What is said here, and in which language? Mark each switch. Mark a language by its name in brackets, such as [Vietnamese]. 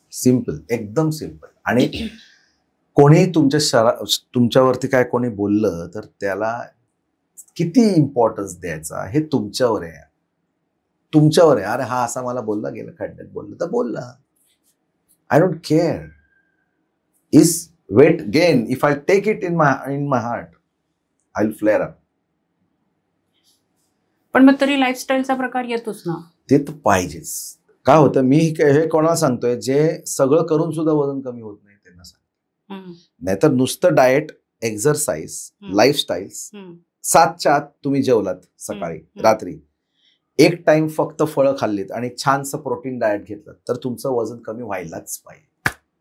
[Marathi] Simple, एकदम simple. आणि कोणी तुमच्यावरती काय कोणी बोललं तर त्याला किती इम्पॉर्टन्स द्यायचा हे तुमच्यावर आहे. तुमच्यावर आहे. अरे हा असा मला बोलला, गेला खड्ड्यात बोलला तर बोलला. [English] I don't care. Is weight gain if I take it in my heart I will flare up. [Marathi] पण मग तरी लाईफस्टाईलचा प्रकार येतोच ना. ते तर पाहिजेच. काय होतं, मी हे कोणाला सांगतोय जे सगळं करून सुद्धा वजन कमी होत नाही त्यांना सांग. नाहीतर नुसतं डाएट, एक्झरसाइज, लाईफस्टाईल्स, 7च्या आत तुम्ही जेवलात सकाळी रात्री, एक टाइम फक्त फळं खाल्लीत आणि छानसं प्रोटीन डाएट घेतलं तर तुमचं वजन कमी व्हायलाच पाहिजे.